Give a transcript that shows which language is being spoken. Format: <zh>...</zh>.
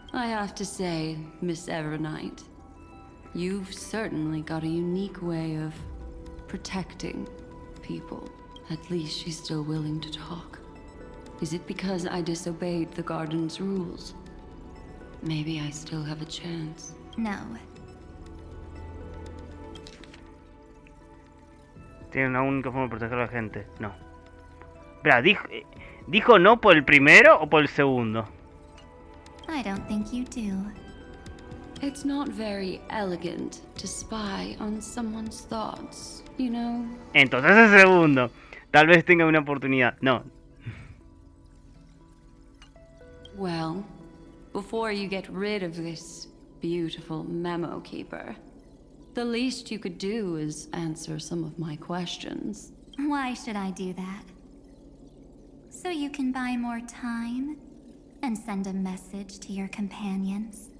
<en>I have to say, Miss Evernight, you've certainly got a unique way of protecting people. At least she's still willing to talk. Is it because I disobeyed the garden's rules? Maybe I still have a chance. No.</en> <es>Tienen una única forma de proteger a la gente. No. Espera, ¿dijo no por el primero o por el segundo?</es> <en>I don't think you do. It's not very elegant to spy on someone's thoughts, you know?</en> <es>Entonces el segundo. Tal vez tenga una oportunidad. No.</es> <en>Well, before you get rid of this beautiful memo keeper, the least you could do is answer some of my questions. Why should I do that? So you can buy more time and send a message to your companions?</en>